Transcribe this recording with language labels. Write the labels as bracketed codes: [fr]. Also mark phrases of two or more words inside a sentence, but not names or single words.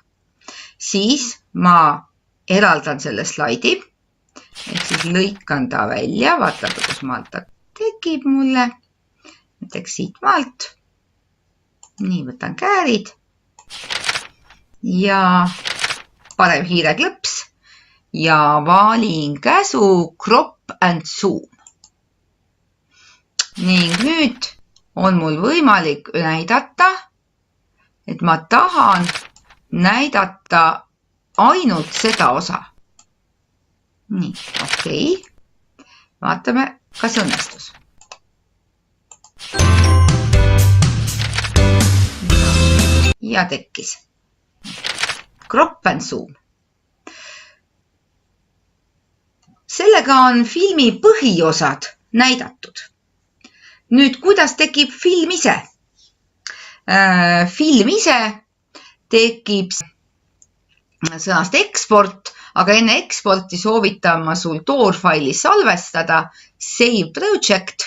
[et] Siis ma eraldan selle slaidi, ehk siis lõikan ta välja, vaatab, kus maalt ta tekib mulle. Näiteks siit maalt. Nii, võtan käärid ja parem hiireklõps ja valin käsu [en] crop and zoom. [et] Ning nüüd on mul võimalik näidata, et ma tahan näidata ainult seda osa. Nii, okei. Vaatame, kas õnnestus. Ja tekkis. [en] Crop and zoom. [et] Sellega on filmi põhiosad näidatud. Nüüd, kuidas tekib film ise? Film ise tekib sõnast export, aga enne exporti soovitan ma sul toorfaili salvestada, [en] save project.